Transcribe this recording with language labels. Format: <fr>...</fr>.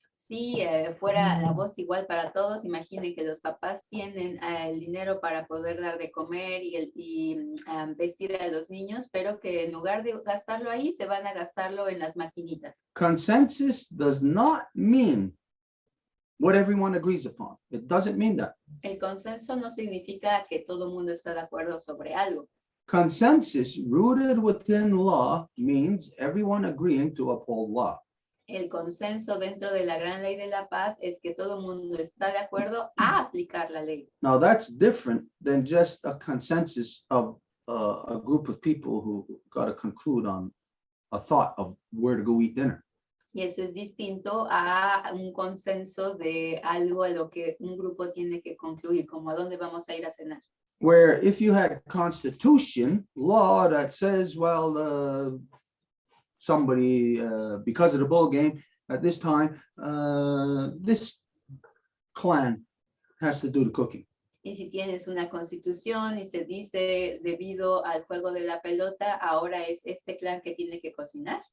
<es>Si fuera la voz igual para todos, imaginen que los papás tienen el dinero para poder dar de comer y vestir a los niños, pero que en lugar de gastarlo ahí, se van a gastarlo en las maquinitas.</es> <en>Consensus does not mean what everyone agrees upon. It doesn't mean that.</en> <es>El consenso no significa que todo el mundo está de acuerdo sobre algo.</es> <en>Consensus rooted within law means everyone agreeing to uphold law.</en> <es>El consenso dentro de la gran ley de la paz es que todo el mundo está de acuerdo a aplicar la ley.</es> <en>Now that's different than just a consensus of a group of people who got to conclude on a thought of where to go eat dinner.</en> <es>Y eso es distinto a un consenso de algo a lo que un grupo tiene que concluir, como a dónde vamos a ir a cenar.</es> <en>Where if you had constitution law that says, well, somebody, because of the ball game at this time, this clan has to do the cooking.</en> <es>Y si tienes una constitución y se dice debido al juego de la pelota, ahora es este clan que tiene que cocinar.</es>